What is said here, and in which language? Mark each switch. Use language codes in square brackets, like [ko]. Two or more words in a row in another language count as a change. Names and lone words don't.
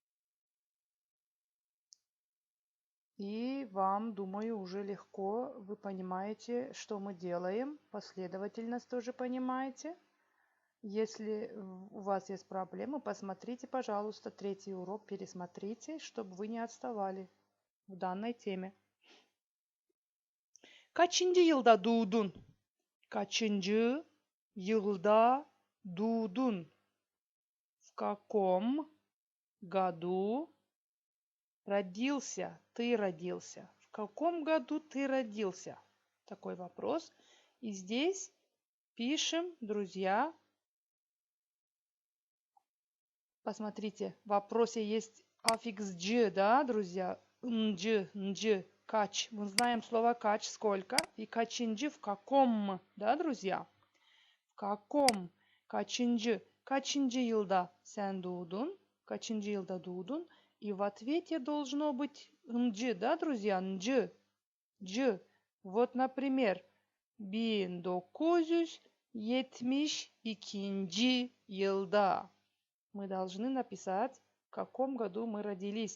[ru] И вам, думаю, уже легко. Вы понимаете, что мы делаем. Последовательность тоже понимаете. Если у вас есть проблемы, посмотрите, пожалуйста, 3-й урок, пересмотрите, чтобы вы не отставали в данной теме. [tr] Kaçıncı yılda doğdun? Kaçıncı yılda doğdun? [ru] В каком году родился? Ты родился. В каком году ты родился? Такой вопрос. И здесь пишем, друзья. Посмотрите, в вопросе есть аффикс «дж», да, друзья? «Дж», «кач». Мы знаем слово «кач» сколько. И «качинджи» в каком, да, друзья? В каком? [tr] Kaçıncı? Kaçıncı yılda sen doğdun? Kaçıncı yılda doğdun? И в ответе должно быть «нж», да, друзья? [ru] «Нж», «дж». Вот, например, 1972 yılda. Мы должны написать, в каком году мы родились.